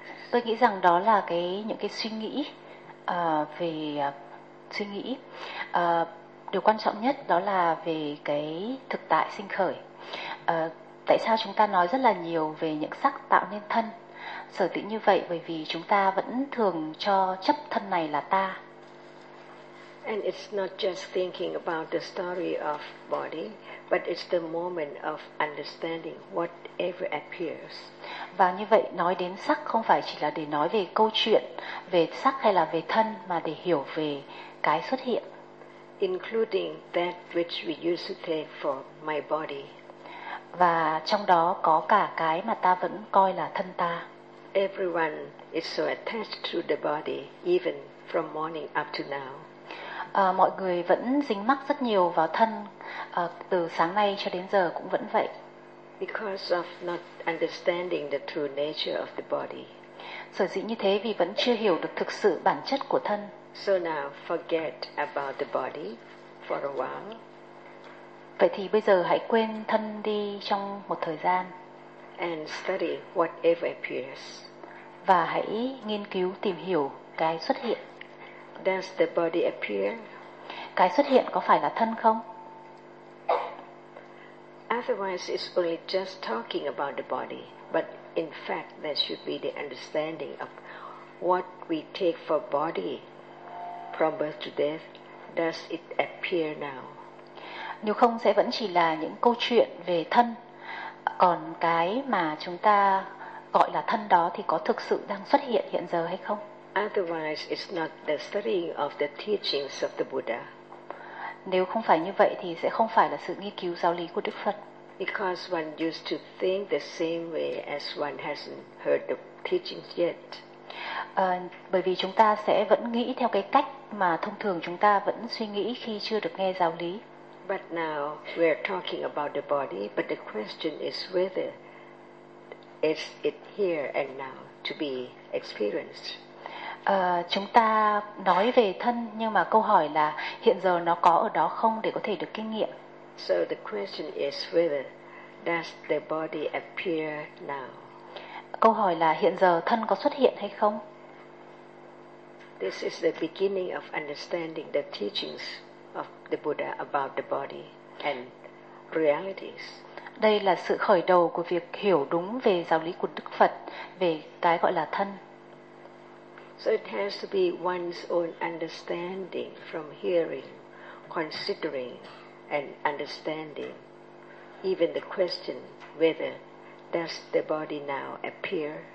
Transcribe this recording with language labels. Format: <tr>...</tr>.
<vi>Tôi nghĩ rằng đó là những cái suy nghĩ về suy nghĩ. Điều quan trọng nhất đó là về cái thực tại sinh khởi. Tại sao chúng ta nói rất là nhiều về những sắc tạo nên thân? Sở dĩ như vậy bởi vì chúng ta vẫn thường cho chấp thân này là ta.</vi> <en>And it's not just thinking about the story of body, but it's the moment of understanding whatever appears.</en> <vi>Và như vậy, nói đến sắc không phải chỉ là để nói về câu chuyện, về sắc hay là về thân, mà để hiểu về cái xuất hiện.</vi> <en>Including that which we used to take for my body.</en> <vi>Và trong đó có cả cái mà ta vẫn coi là thân ta.</vi> <en>Everyone is so attached to the body, even from morning up to now.</en> <vi>Mọi người vẫn dính mắc rất nhiều vào thân, từ sáng nay cho đến giờ cũng vẫn vậy.</vi> <en>Because of not understanding the true nature of the body.</en> <vi>Sở dĩ như thế vì vẫn chưa hiểu được thực sự bản chất của thân.</vi> <en>So now forget about the body for a while.</en> <vi>Vậy thì bây giờ hãy quên thân đi trong một thời gian.</vi> <en>And study whatever appears.</en> <vi>Và hãy nghiên cứu tìm hiểu cái xuất hiện.</vi> <en>Does the body appear?</en> <vi>Cái xuất hiện có phải là thân không?</vi> <en>Otherwise, it's only just talking about the body. But in fact, there should be the understanding of what we take for body from birth to death. Does it appear now?</en> <vi>Nếu không sẽ vẫn chỉ là những câu chuyện về thân. Còn cái mà chúng ta gọi là thân đó thì có thực sự đang xuất hiện hiện giờ hay không?</vi> <en>Otherwise, it's not the study of the teachings of the Buddha.</en> <vi>Nếu không phải như vậy thì sẽ không phải là sự nghiên cứu giáo lý của Đức Phật.</vi> <en>Because one used to think the same way as one hasn't heard the teachings yet.</en> <vi>Bởi vì chúng ta sẽ vẫn nghĩ theo cái cách mà thông thường chúng ta vẫn suy nghĩ khi chưa được nghe giáo lý.</vi> <en>But now we are talking about the body, but the question is whether is it here and now to be experienced.</en> <vi>Chúng ta nói về thân nhưng mà câu hỏi là hiện giờ nó có ở đó không để có thể được kinh nghiệm.</vi> <en>So the question is whether does the body appear now.</en> <vi>Câu hỏi là hiện giờ thân có xuất hiện hay không?</vi> <en>This is the beginning of understanding the teachings of the Buddha about the body and realities.</en> <vi>Đây là sự khởi đầu của việc hiểu đúng về giáo lý của Đức Phật về cái gọi là thân.</vi> <en>So it has to be one's own understanding from hearing, considering and understanding even the question whether does the body now appear.</en>